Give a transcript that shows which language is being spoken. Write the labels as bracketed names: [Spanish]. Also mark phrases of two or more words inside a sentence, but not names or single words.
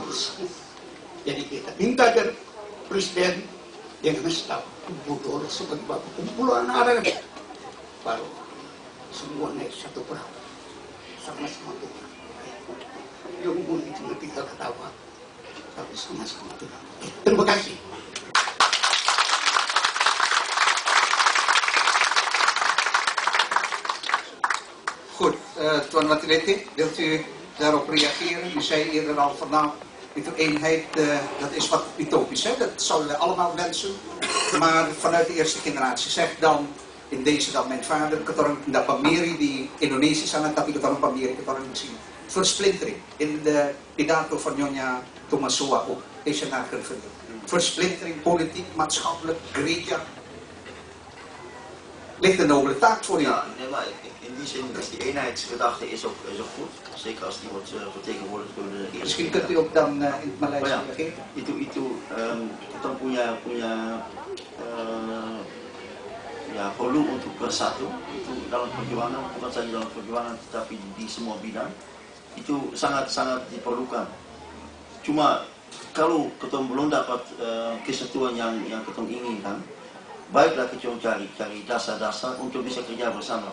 [Indonesian] Jadi kita minta dari Presiden dengan staf kumpul sebagai bapak kumpulan anak baru semua naik satu perahu sama-sama Tuhan. Yang mungkin cuma 3 ketawa tapi sama-sama Tuhan. Terima kasih. [Dutch] Goed, Tuan Matilete, wilt u daarop reageren? U zei eerder al van nou, die eenheid, dat is wat utopisch, hè? Dat zouden we allemaal wensen. Maar vanuit de eerste generatie, zeg dan in deze dan mijn vader, [Ambonese Malay] katorang da pamiri di Indonesia sana, tapi katorang pamiri, katorang di sini. Versplintering. [Dutch] In de pidato van Nyonya Tomasua ook is er naar gevonden. Versplintering, politiek, maatschappelijk, gereja. Ligt een nobele taak voor u. Ja, nee, maar in die zin is die eenheidsgedachte is ook goed. Zeker als die wordt vertegenwoordigd door de eerste. Misschien kunt u ook dan in het Maleis reageren. [Indonesian] Kita punya perlu untuk bersatu. Itu dalam perjuangan, bukan saja dalam perjuangan, tetapi di semua bidang itu sangat diperlukan. Cuma kalau kita belum dapat kesatuan yang kita inginkan, baiklah kita cari dasar-dasar untuk bisa kerja bersama.